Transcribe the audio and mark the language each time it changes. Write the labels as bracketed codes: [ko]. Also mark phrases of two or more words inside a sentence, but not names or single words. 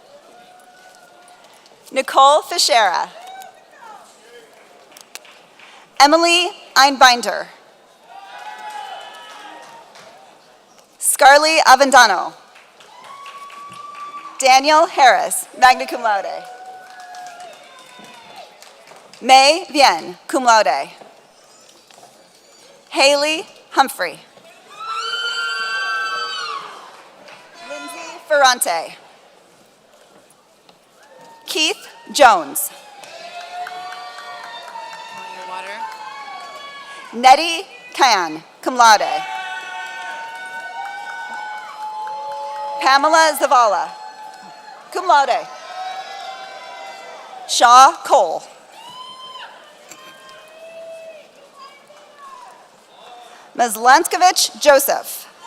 [en] Nicole Fischera. Emily Einbinder. Scarly Avendano. Daniel Harris, [la] magna cum laude. [en] May Vien, [la] cum laude. [en] Haley Humphrey. Lindsay Ferrante. Keith Jones. Want your water? Nettie Kan, [la] cum laude. [en] Pamela Zavala, [la] cum laude. [en] Shaw Cole. Mazlanskovich Joseph.